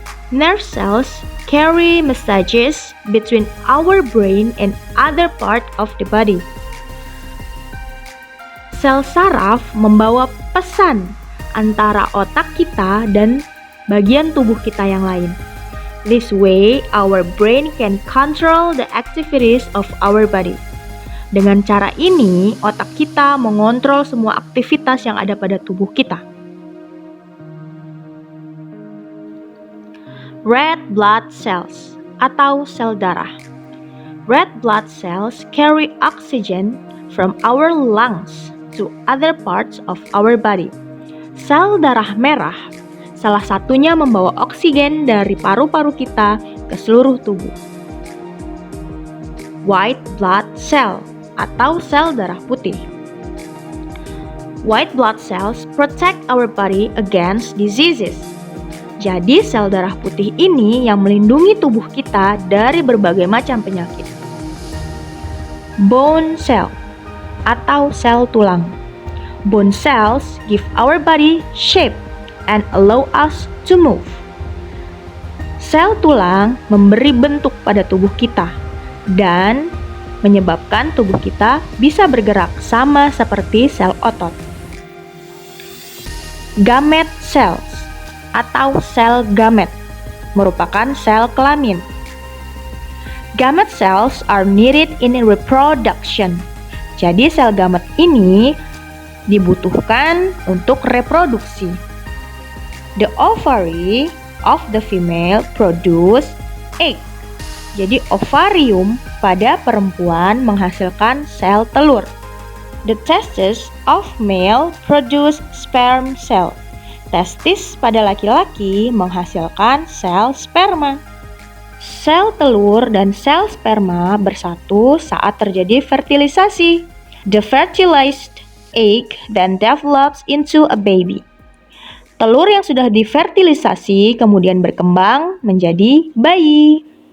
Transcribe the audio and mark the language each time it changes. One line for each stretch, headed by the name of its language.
English: Nerve cells carry messages between our brain and other part of the body.
Indonesian: Sel saraf membawa pesan antara otak kita dan bagian tubuh kita yang lain.
English: This way, our brain can control the activities of our body.
Indonesian: Dengan cara ini, otak kita mengontrol semua aktivitas yang ada pada tubuh kita. Red blood cells atau sel darah.
English: Red blood cells carry oxygen from our lungs to other parts of our body.
Indonesian: Sel darah merah salah satunya membawa oksigen dari paru-paru kita ke seluruh tubuh. White blood cell atau sel darah putih.
English: White blood cells protect our body against diseases.
Indonesian: Jadi sel darah putih ini yang melindungi tubuh kita dari berbagai macam penyakit. Bone cell atau sel tulang.
English: Bone cells give our body shape and allow us to move.
Indonesian: Sel tulang memberi bentuk pada tubuh kita dan menyebabkan tubuh kita bisa bergerak sama seperti sel otot. Gamete cells atau sel gamet merupakan sel kelamin.
English: Gamete cells are needed in reproduction.
Indonesian: Jadi sel gamet ini dibutuhkan untuk reproduksi.
English: The ovary of the female produce egg.
Indonesian: Jadi ovarium pada perempuan menghasilkan sel telur.
English: The testes of male produce sperm cell.
Indonesian: Testis pada laki-laki menghasilkan sel sperma. Sel telur dan sel sperma bersatu saat terjadi fertilisasi.
English: The fertilized egg then develops into a baby.
Indonesian: Telur yang sudah difertilisasi kemudian berkembang menjadi bayi.